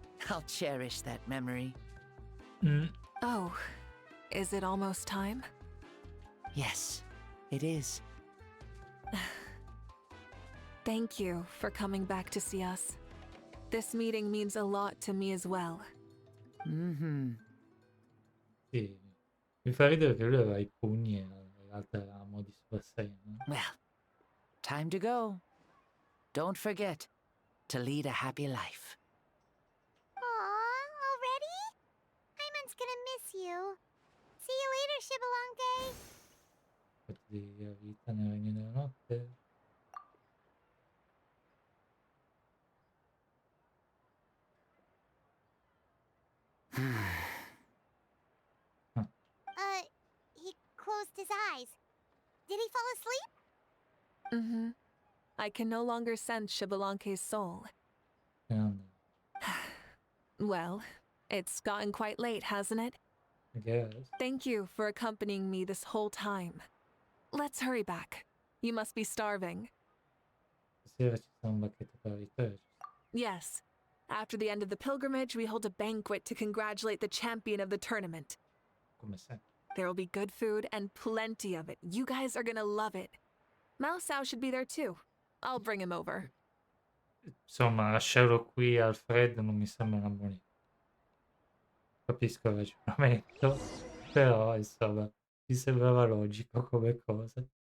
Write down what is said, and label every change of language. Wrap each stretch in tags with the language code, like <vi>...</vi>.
<en>I'll cherish that memory. Oh, is it almost time? Yes, it is. Thank you for coming back to see us. This meeting means a lot to me as well.</en> <it>Sì, mi fa ridere che lui aveva i pugni e in realtà era a mo' di Super Saiyan.</it> <en>Well, time to go. Don't forget to lead a happy life. Aw, already? Hyman's gonna miss you. See you later, Shibalonke.</en> <it>Fatti la vita nel regno della notte.</it> <en>He closed his eyes. Did he fall asleep? Mm-hmm. I can no longer sense Shibalonke's soul. Well, it's gotten quite late, hasn't it? I guess. Thank you for accompanying me this whole time. Let's hurry back. You must be starving.</en> <it>Stasera ci sarà un banchetto per la vittoria.</it> <en>Yes. After the end of the pilgrimage, we hold a banquet to congratulate the champion of the tournament.</en> <it>Come sempre.</it> <en>There will be good food and plenty of it. You guys are gonna love it. Mausau should be there too. I'll bring him over.</en> <it>Insomma, lasciarlo qui al freddo non mi sembra una buona idea. Capisco il ragionamento, però insomma, mi sembrava logico come cosa.</it>